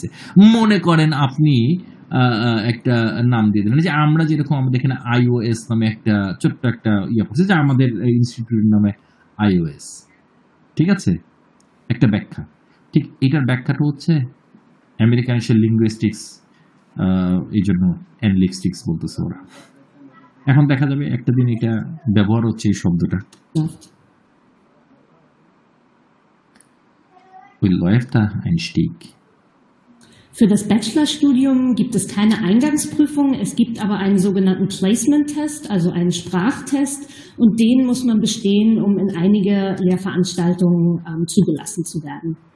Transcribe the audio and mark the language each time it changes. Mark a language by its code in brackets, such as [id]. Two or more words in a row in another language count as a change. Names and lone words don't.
[bn] মনে করেন আপনি একটা নাম দিয়ে দিলেন, যে আমরা যেরকম আমাদের এখানে iOS নামে একটা ছোট্ট একটা ইয়ে পড়ছে, যে আমাদের ইনস্টিটিউটের নামে iOS। ঠিক আছে, একটা ব্যাখ্যা। ঠিক এটার ব্যাখ্যাটা হচ্ছে আমেরিকান লিঙ্গুইস্টিক্স, এই জন্য অ্যানলিস্টিক্স বলতেছে ওরা। এখন দেখা যাবে একটা দিন এটা ব্যবহার হচ্ছে এই শব্দটা। [de] Wie läuft der Einstieg? Für das Bachelorstudium gibt es keine Eingangsprüfung, es gibt aber einen sogenannten Placement-Test, also einen Sprachtest, und den muss man bestehen, um in einige Lehrveranstaltungen zugelassen zu werden.